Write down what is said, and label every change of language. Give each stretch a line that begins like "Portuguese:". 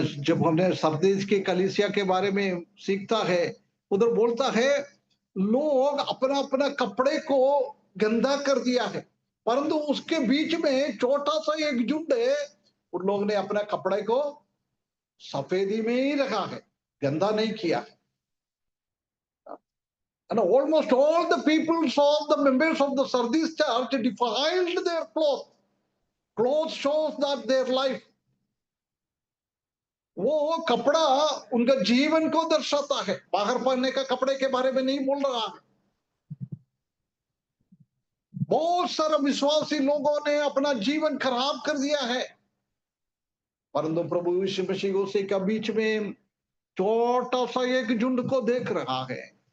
Hindi: जब हमने सरदेश के कलीसिया के बारे में सीखता है, उधर बोलता है लोग अपना अपना कपड़े को गंदा कर दिया है, परंतु उसके बीच में छोटा सा एक झुंड है, उन लोग ने अपना कपड़े को सफेदी में ही रखा है, गंदा नहीं किया है।
English: And almost all the people saw the members of the Sardis church defiled their clothes. Clothes shows that their life.
Hindi: वो कपड़ा उनका जीवन को दर्शाता है, बाहर पहनने का कपड़े के बारे में नहीं बोल रहा है। बहुत सारे विश्वासी लोगों ने अपना जीवन खराब कर दिया है, परंतु प्रभु यीशु मसीह उसी के बीच में छोटा सा एक झुंड को देख रहा है।